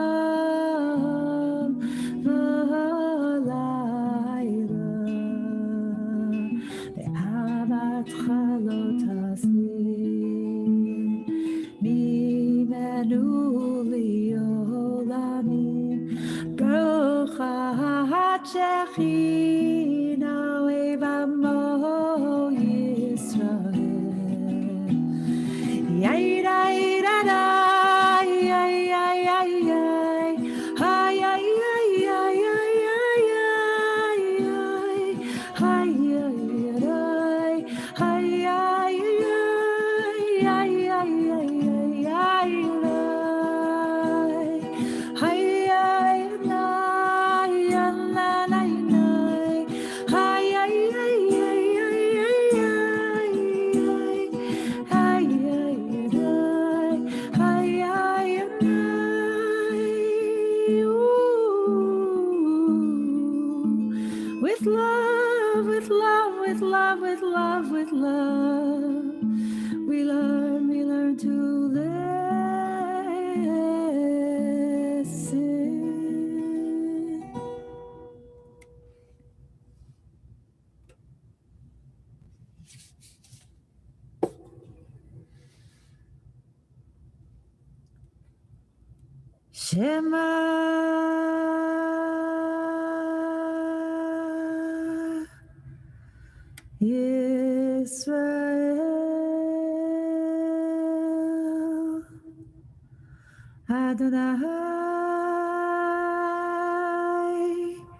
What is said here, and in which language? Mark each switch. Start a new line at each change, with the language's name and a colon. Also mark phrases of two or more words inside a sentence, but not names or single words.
Hebrew: ולילה באהבתך לא תסיר ממנו לעולמים ברוכה את שכינה אוהב עמו ישראל Yay, yay, da, da, yay, yay, yay, yay. Hi, yay, yay, yay, yay, yay, yay. Hi, yay, yay, hi, yay, yay, yay, yay, yay, yay. Hi, yay, nay, nay, nay, nay. Hi, yay, yay, yay, yay, yay, yay. Hi, yay, yay, hi, yay, yay.
English: With love, with love, with love, with love, with love, we learn to listen.
Hebrew: Shema ישראל אדני